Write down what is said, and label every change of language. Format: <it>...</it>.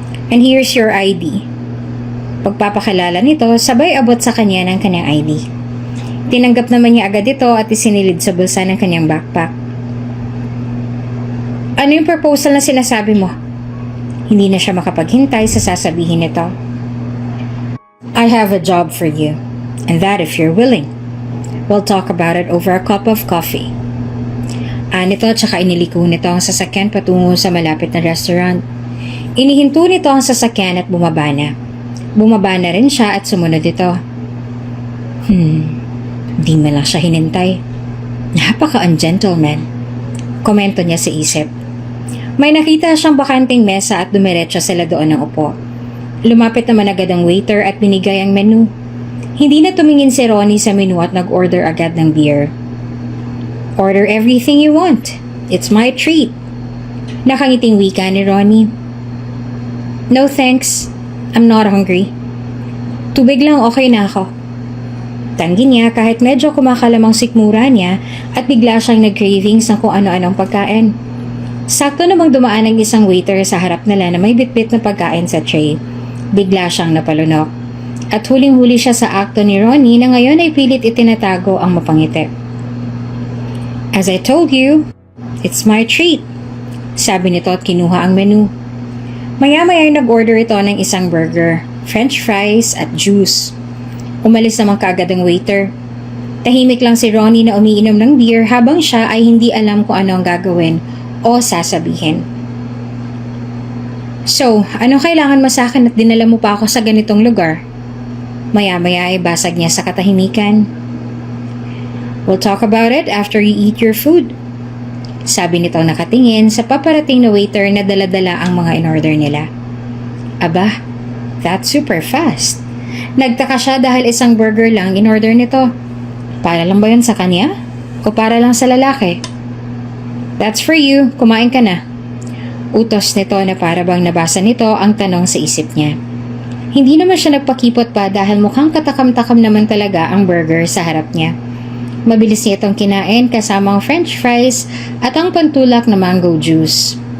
<en>And here's your ID."</en> <tl>Pagpapakilala nito, sabay abot sa kanya ng kanyang ID. Tinanggap naman niya agad ito at isinilid sa bulsa ng kanyang backpack. "Ano yung proposal na sinasabi mo?" Hindi na siya makapaghintay sa sasabihin nito.</tl> <en>"I have a job for you, and that if you're willing. We'll talk about it over a cup of coffee."</en> <tl>Nito at saka iniliko nito ang sasakyan patungo sa malapit na restaurant. Inihinto nito ang sasakyan at bumaba na. Bumaba na rin siya at sumunod ito. Di man lang siya hinintay. Napaka-ungentleman. Komento niya sa isip. May nakita siyang bakanting mesa at dumiretso sila doon ng upo. Lumapit naman agad ang waiter at binigay ang menu. Hindi na tumingin si Ronnie sa menu at nag-order agad ng beer.</tl> <en>"Order everything you want. It's my treat."</en> <tl>Nakangiting wika ni Ronnie.</tl> <en>"No thanks. I'm not hungry.</en> <tl>Tubig lang, okay na ako." Tanggi niya kahit medyo kumakalamang sikmura niya at bigla siyang nag-cravings ng kung ano-anong pagkain. Sakto namang dumaan ang isang waiter sa harap nila na may bitbit na pagkain sa tray. Bigla siyang napalunok. At huling-huli siya sa akto ni Ronnie na ngayon ay pilit itinatago ang mapangiti.</tl> <en>"As I told you, it's my treat,"</en> <tl>sabi nito at kinuha ang menu. Maya-maya ay nag-order ito ng isang burger, french fries at juice. Umalis naman kaagad ang waiter. Tahimik lang si Ronnie na umiinom ng beer habang siya ay hindi alam kung ano ang gagawin o sasabihin. "So, anong kailangan mo sa akin at dinala mo pa ako sa ganitong lugar?" Maya-maya ay basag niya sa katahimikan.</tl> <en>"We'll talk about it after you eat your food,"</en> <tl>sabi nito nakatingin sa paparating na waiter na dala-dala ang mga in-order nila. Aba,</tl> <en>that's super fast.</en> <tl>Nagtaka siya dahil isang burger lang in-order nito. Para lang ba yun sa kanya? O para lang sa lalaki?</tl> <en>"That's for you,</en> <tl>kumain ka na." Utos nito na para bang nabasa nito ang tanong sa isip niya. Hindi naman siya nagpakipot pa dahil mukhang katakam-takam naman talaga ang burger sa harap niya. Mabilis niya itong kinain kasama ang french fries at ang pantulak na mango juice.</tl>